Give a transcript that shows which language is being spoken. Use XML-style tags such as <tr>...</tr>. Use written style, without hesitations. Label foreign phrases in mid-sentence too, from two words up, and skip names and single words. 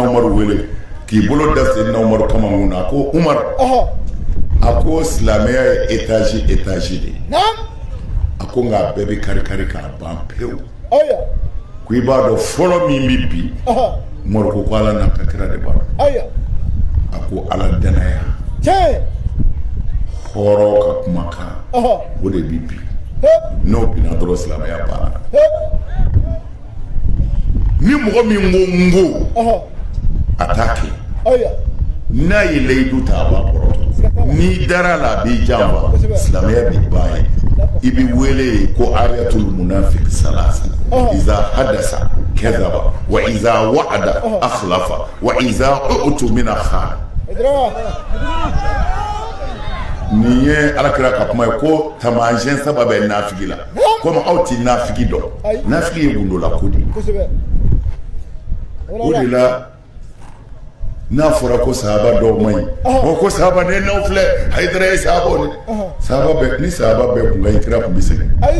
<bm>Umaru wele k'i bolo da Seydina Umaru kama mun na a ko Umar a ko silamɛya ye étage de ye a ko nka a bɛɛ bɛ kari k'a ban pewu ko i b'a dɔn fɔlɔ min bɛ bi Umaru ko ala n'a ka kira de b'a dɔn a ko ala danaya hɔrɔn ka kumakan o de bɛ bi n'o binna dɔrɔn silamɛya banna ni mɔgɔ min ko a t'a kɛ n'a ye layidu ta a b'a kɔrɔtɔ n'i dara la a b'i janfa silamɛya b'i ban ye i bɛ wele ko</bm> <ar>آية المنافق ثلاث إذا حدث كذب وإذا وعد أخلف وإذا اؤتمن خان</ar> <bm>nin ye Alakira ka kuma ye ko taamasiyɛn saba bɛ nafigi la komi aw ti nafigi dɔn nafigi ye gundola ko de ye o de la n'a fɔra ko sahaba dɔw man ɲi ko sahaba ne n'aw filɛ Hayidara ye sahabaw ni sahaba bɛɛ kun ka ɲi kira kun bɛ sɛgɛn</bm>